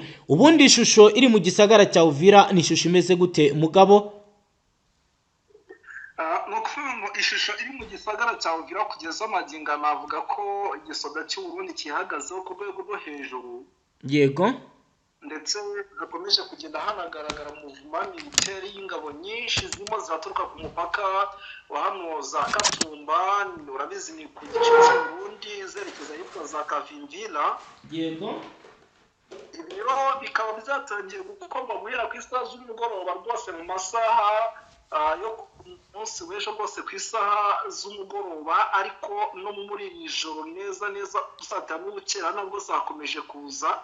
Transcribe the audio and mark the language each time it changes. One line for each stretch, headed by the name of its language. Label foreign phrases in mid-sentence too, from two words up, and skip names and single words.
Rundi: Ubundi ishusho iri mu gisagara cya Uvira ni ishusho imeze gute mugabo? Nukuvuga ishusho iri mu gisagara cya Uvira kugeza amaginga navuga ko igisoda cy'u Burundi kihagazeho ku rwego rwo hejuru. Yego. Ndetse hakomeje kugenda hanagaragara
French: movement militaire
Rundi: y'ingabo nyinshi zirimo ziraturuka ku mupaka wa hano za Katumba, urabizi ni ku gice cy'u Burundi zerekeza hitwa za Kavimvira. Yego. Ibiro bikaba byatangiye gukorwa guhera ku isaha z'umugoroba rwose mu masaha yo munsi w'ejo rwose ku isaha z'umugoroba, ariko no muri iri joro neza dusatira n'ubukera nabwo zakomeje kuza.